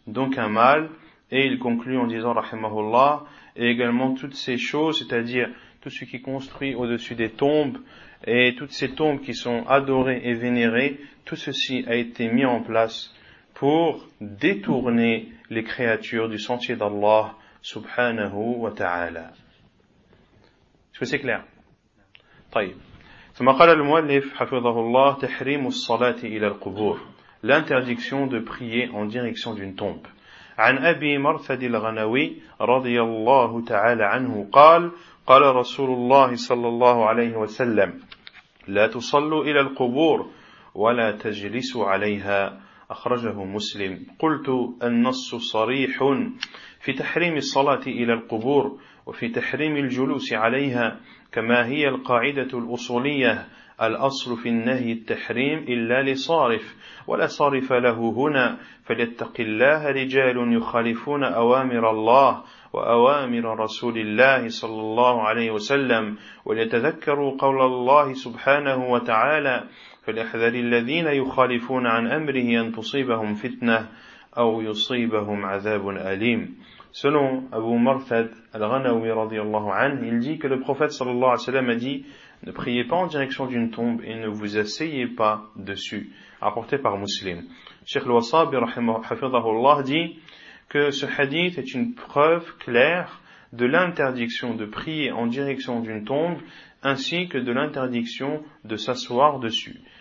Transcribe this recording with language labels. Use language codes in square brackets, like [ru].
[fr] donc un mal. Et il conclut en disant, rahimahullah, et également toutes ces choses, c'est-à-dire tout ce qui construit au-dessus des tombes, et toutes ces tombes qui sont adorées et vénérées, tout ceci a été mis en place pour détourner les créatures du sentier d'Allah, subhanahu wa ta'ala. Est-ce que c'est clair? طيب. [ar] ثم قال المؤلف حفظه الله تحريم الصلاة إلى القبور. [fr] L'interdiction de prier en direction d'une tombe. [ar] عن أبي مرثد الغنوي رضي الله تعالى عنه قال قال رسول الله صلى الله عليه وسلم لا تصلوا إلى القبور ولا تجلسوا عليها أخرجه مسلم قلت النص صريح في تحريم الصلاة إلى القبور وفي تحريم الجلوس عليها كما هي القاعدة الأصولية الأصل في النهي التحريم إلا لصارف ولا صارف له هنا فليتق الله رجال يخالفون أوامر الله وأوامر رسول الله صلى الله عليه وسلم وليتذكروا قول الله سبحانه وتعالى فليحذر الذين يخالفون عن أمره أن تصيبهم فتنة أو يصيبهم عذاب أليم. [fr] Selon Abu Marthad al-Ghanawi radiyallahu anhu, il dit que le prophète sallallahu alayhi wa sallam a dit « Ne priez pas en direction d'une tombe et ne vous asseyez pas dessus » rapporté par Muslim. Cheikh al-Wasabi rahimahullah dit que ce hadith est une preuve claire de l'interdiction de prier en direction d'une tombe ainsi que de l'interdiction de s'asseoir dessus.